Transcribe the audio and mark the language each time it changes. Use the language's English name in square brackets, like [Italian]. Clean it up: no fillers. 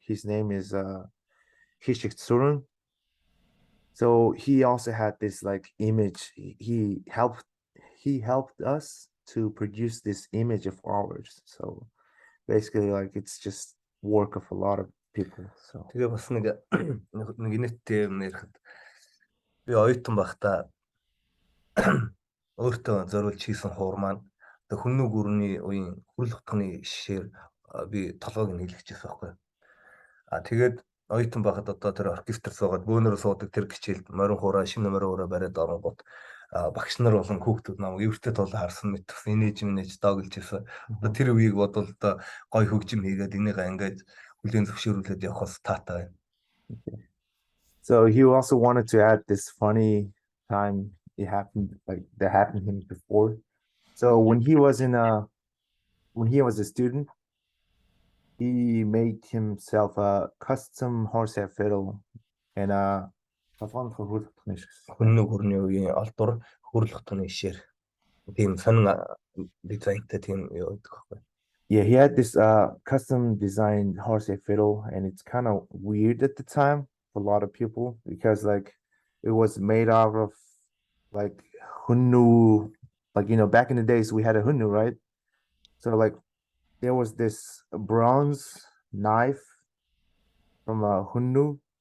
[English] His name is Hishik Tsurun. So he also had this like image. He helped us to produce this image of ours. So basically, like it's just work of a lot of people. So [Mongolian] тэгээ бас нэг инээдтэй юм нэрэхэд би оюутан байхдаа өөртөө зориулж хийсэн хуур маань одоо Hunnu гүрний үеийн хүрэл утганы шишээр би толгойг нь хийлгэчихсэн байхгүй. Тэгээд оюутан байхад одоо тэр оркестр суугаад бөөнөрөө суудаг тэр гिचэлд морин хуураа шинэ морин хуураа бариад оронгууд багш нар болон хүүхдүүд намайг эвэртэй тоолоо харсан мэт инээж доогилж ирсэн. Одоо тэр үеийг бодвол одоо гой хөгжим хийгээд энийгээ ингээд хүлээн зөвшөөрүүлээд явахаас таатай байна. [English] So he also wanted to add this funny time it happened like that happened to him before. So when he was a student, he made himself a custom horsehead fiddle and [Mongolian] Hunnu гүрний үеийн олдур хүрэл утганы шишээр тийм сонин дизайнтай тийм юу гэдэг байхгүй. [English] Yeah, he had this custom designed horsehead fiddle, and it's kind of weird at the time for a lot of people because like it was made out of like Hunnu, like back in the days we had a Hunnu, right? So like there was this bronze knife from a Hunnu,